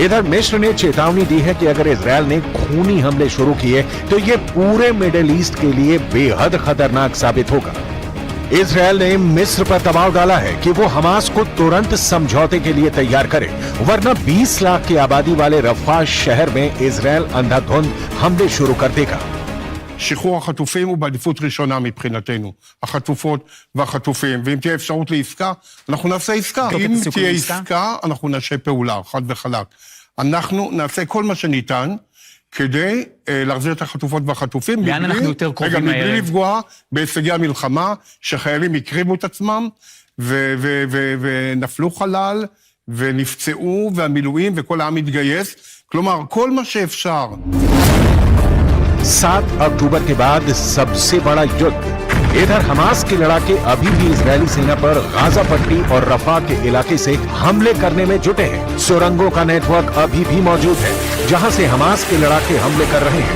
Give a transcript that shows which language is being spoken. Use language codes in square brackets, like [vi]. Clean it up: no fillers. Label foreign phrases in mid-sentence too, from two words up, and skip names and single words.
[hi] इधर मिस्र ने चेतावनी दी है कि अगर इजरायल ने खूनी हमले शुरू किए तो ये पूरे मिडिल ईस्ट के लिए बेहद खतरनाक साबित होगा। इजरायल ने मिस्र पर दबाव डाला है कि वो हमास को तुरंत समझौते के लिए तैयार करे, वरना 20 लाख की आबादी वाले रफा शहर में इजरायल अंधाधुंध हमले शुरू कर देगा। [he] שחרור החטופים הוא בעדיפות ראשונה מבחינתנו. החטופות והחטופים, ואם תהיה אפשרות לעסקה, אנחנו נעשה עסקה. אם תהיה עסקה, אנחנו נעשה פעולה, חד וחלק. אנחנו נעשה כל מה שניתן כדי להחזיר את החטופות והחטופים. לאן אנחנו יותר קרובים מהערב? מבלי לפגוע בהישגי המלחמה, שחיילים הקריבו את עצמם, ונפלו חלל, ונפצעו, והמילואים, וכל העם התגייס. כלומר, כל מה שאפשר. [hi] 7 अक्टूबर के बाद सबसे बड़ा युद्ध। इधर हमास के लड़ाके अभी भी इजरायली सेना पर गाजा पट्टी और रफा के इलाके से हमले करने में जुटे हैं। सुरंगों का नेटवर्क अभी भी मौजूद है जहां से हमास के लड़ाके हमले कर रहे हैं।